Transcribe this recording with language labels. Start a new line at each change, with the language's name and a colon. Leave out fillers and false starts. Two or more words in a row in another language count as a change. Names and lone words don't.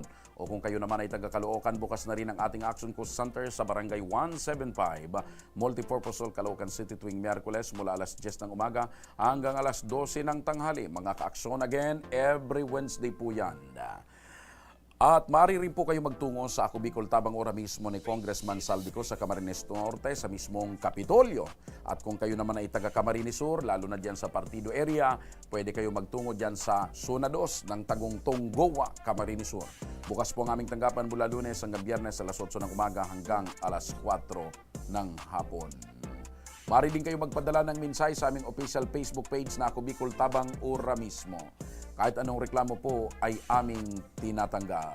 Filipino: O kung kayo naman ay taga-Caloocan, bukas na rin ang ating Action Co Center sa Barangay 175, Multipurpose Hall, Caloocan City tuwing Miyerkules mula alas 10 ng umaga hanggang alas 12 ng tanghali. Mga ka-aksyon again,
English: every Wednesday
Filipino: po yan. At maaari rin po kayo magtungo sa Ako Bicol Tabang Ora mismo ni Congressman Saldico sa Camarines Norte sa mismong Kapitolyo. At kung kayo naman ay taga Camarines Sur, lalo na dyan sa Partido area, pwede kayo magtungo dyan sa Zona 2 ng Tagungtong Goa, Camarines Sur. Bukas po ang aming tanggapan mula Lunes hanggang Biyernes alas 8 ng umaga hanggang alas 4 ng hapon. Maaari din kayo magpadala ng mensahe sa aming
English: official Facebook page
Filipino: na Ako Bicol Tabang Ora mismo. Kahit anong reklamo po ay aming tinatanggap.